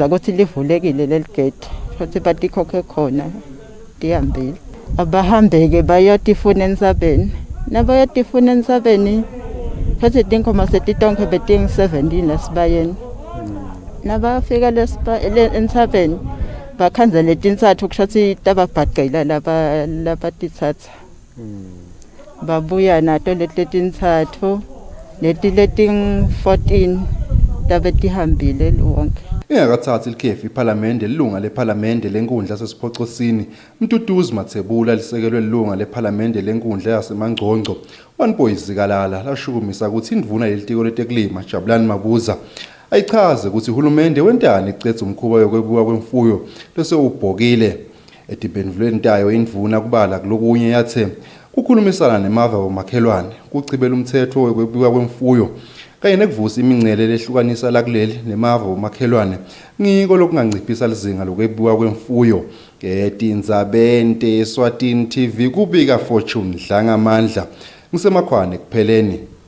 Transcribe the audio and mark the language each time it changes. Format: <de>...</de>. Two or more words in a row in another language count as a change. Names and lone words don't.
<ss>ukuthi livulekile leligede futhi batikhokhe khona tihambile abahambeke bayotifuna ensabeni nabayotifuna ensabeni futhi tinkomo setitonke beting-17 esibayeni nabafika ensabeni bakhanza letintsathu kushathi tababhaqela labatitsatsa babuya nato letintsathu leting-14 tabetihambile lonke. Ingakathathi ilikhefu iPhalamende lilunga lePhalamende lenkundla sesiphoxosini Mtutuzi Mathebula lisekelwe lilunga lePhalamende lenkundla yasemangcongco wanpoyizikalala lashukumisa ukuthi indvuna lelitiko letekulima Jabulani Mabuza ayichaze ukuthi uhulumende wentani icethe umkhuba yokwebiwa kwemfuyo bese ubhokile etibendvulweni tayo indvuna kubala kulokunye yathe kukhulumisana nemava womakhelwane kucibela umthetho wokwebiwa kwemfuyo kanye nekuvusa imincele lehlukanisa lakuleli nemava womakhelwane ngiko lokunganciphisa lizinga lokwebiwa kwemfuyo ngetindzabente Eswatini TV kubika Fortune Dlangamandla ngisemakhwane kupheleni.</ss>